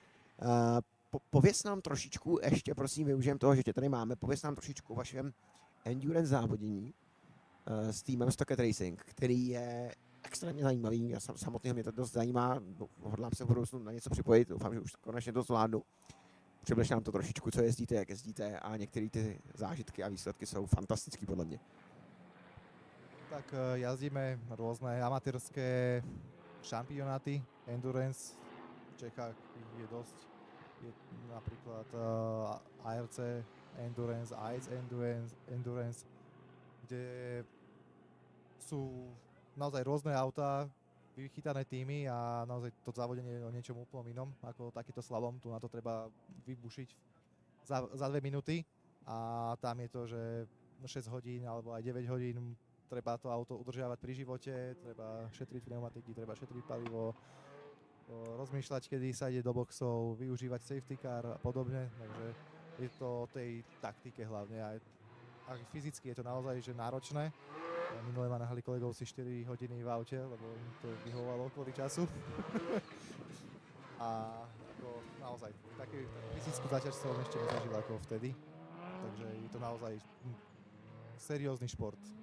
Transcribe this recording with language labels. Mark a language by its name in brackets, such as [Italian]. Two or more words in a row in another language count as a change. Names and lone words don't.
[Czech] Pověz nám trošičku, ještě prosím, využijem toho, že tě tady máme, pověz nám trošičku o vašem endurance závodění s týmem Stocket Racing, který je extrémně zajímavý, já samotného mě to dost zajímá, hodlám se v budoucnu na něco připojit, doufám, že už konečně to zvládnu. Přibliž nám to trošičku, co jezdíte, jak jezdíte a některé ty zážitky a výsledky jsou fantastický podle mě. [Slovak] Tak jazdíme rôzne amatérske šampionáty, endurance, v Čechách je dosť, je napríklad ARC Endurance, ICE Endurance, kde sú naozaj rôzne autá, vychytané týmy a naozaj to závodenie je o niečom úplnom inom, ako takýto slalom, tu na to treba vybušiť za 2 minúty a tam je to, že 6 hodín alebo aj 9 hodín treba to auto udržiavať pri živote, treba šetriť pneumatiky, treba šetriť palivo, rozmýšľať, kedy sa ide do boxov, využívať [English] safety car [Slovak] a podobne, takže je to o tej taktike hlavne a fyzicky je to naozaj že náročné. Minule ma nahali kolegov si 4 hodiny v aute, lebo im to vyhovovalo kvôli času. A ako naozaj taký fyzickú záťaž som ešte nezažil ako vtedy, takže je to naozaj seriózny šport.